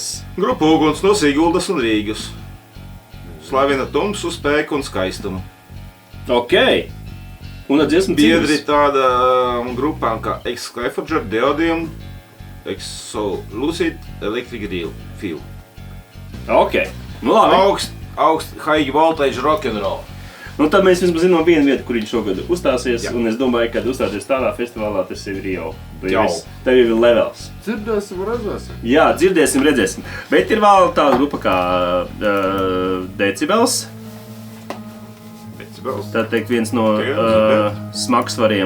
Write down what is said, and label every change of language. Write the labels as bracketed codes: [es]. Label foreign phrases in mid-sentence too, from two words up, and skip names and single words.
[lv] Grupa uguns no Siguldas un Rīgas. Slavina tumsu, spēku un skaistumu. Ok. Un ar dziesmu biedri tādām grupām kā Exclifrager, Deodium, Exo-Lucid, Electric Feel. Ok. Nu labi. [en] Augst high voltage rock'n'roll. [lv] Nu, tad mēs vismaz zinām vienu vietu, kur viņš šogad uzstāsies, un es domāju, ka uzstāties tādā festivālā, tas ir jau. Tev jau ir levels. Dzirdēsim, redzēsim. Jā, dzirdēsim, redzēsim. Bet ir vēl tāda grupa kā Decibels. Tā teikt viens no smagsvariem.